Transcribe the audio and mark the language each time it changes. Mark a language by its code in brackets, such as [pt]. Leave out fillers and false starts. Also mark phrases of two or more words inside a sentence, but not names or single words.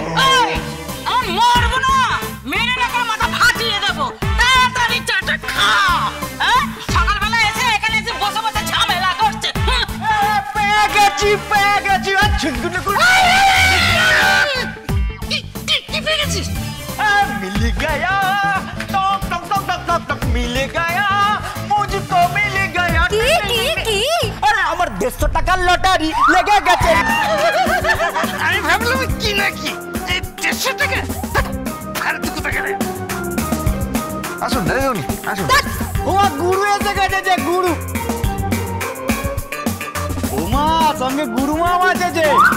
[bn] আমি মরবো না, মেরে নাকি মাথা ফাটিয়ে দেবো। তাড়াতাড়ি চাটা খা। সকালবেলা এসে এখানে এসে বসে বসে ঝামেলা করছে। পেয়ে গেছি আর ঝুনঝুনে করে কি পেয়ে গেছিস? [hi] मिल गया टक टक टक टक टक टक मिल गया मुझको मिल गया। [bn] কি अरे আমার 150 টাকার লটারি লেগে গেছে। আমি ভাবলাম কি নাকি 150 টাকা ফালতু কথা গেলে। আসুন দাদুনি আসুন। ও গুরু এসে গেছে যে গুরু। ওমা সঙ্গে গুরুমা আছে যে।